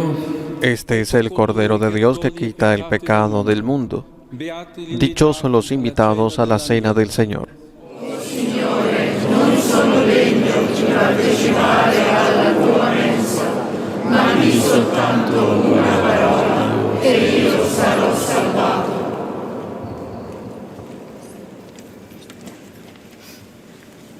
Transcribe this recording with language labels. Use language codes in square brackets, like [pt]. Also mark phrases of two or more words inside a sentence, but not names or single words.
[es] Este es el Cordero de Dios que quita el pecado del mundo. Dichosos los invitados a la cena del Señor. [it] Signore, non sono degno di partecipare alla tua mensa, ma di soltanto una parola e io sarò salvato.